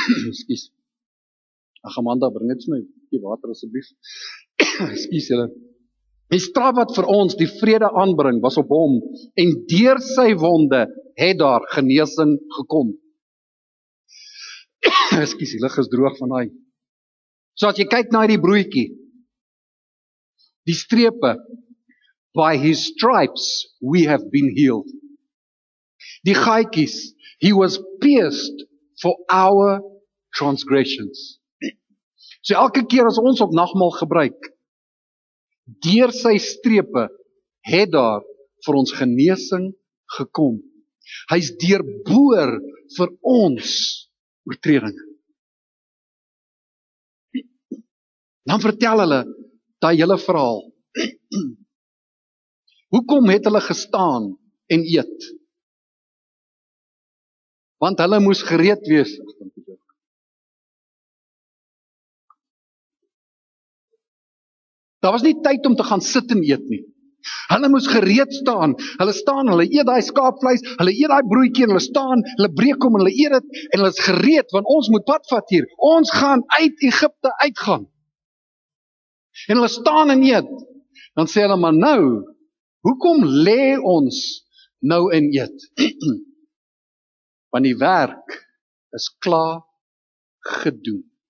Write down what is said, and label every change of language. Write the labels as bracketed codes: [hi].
[af] Ekskuus. Ag Amanda, bring net my die water asseblief. Ekskuus julle. Die straf wat vir ons die vrede aanbring was op hom en deur sy wonde het daar genesing gekom. Ekskuus, die lig is droog van daai. So as jy kyk na die broodjie, die strepe, [en] by his stripes we have been healed. [af] Die gaatjies, [en] he was pierced for our transgressions. [af] So elke keer as ons op nagmaal gebruik, deur sy strepe het daar vir ons genesing gekom. Hy's deurboor vir ons oortredinge. Dan vertel hulle daai hele verhaal. Hoekom het hulle gestaan en eet? Want hulle moes gereed wees. Daar was nie tyd om te gaan sit en eet nie. Hulle moes gereed staan. Hulle eet daai skaapvleis, hulle eet daai broodjie en hulle staan, hulle breek hom en hulle eet dit en hulle is gereed want ons moet pad vat hier. Ons gaan uit Egipte uitgaan. En hulle staan en eet. Dan sê hulle, maar nou, hoekom lê ons nou en eet? Want die werk is klaar gedoen.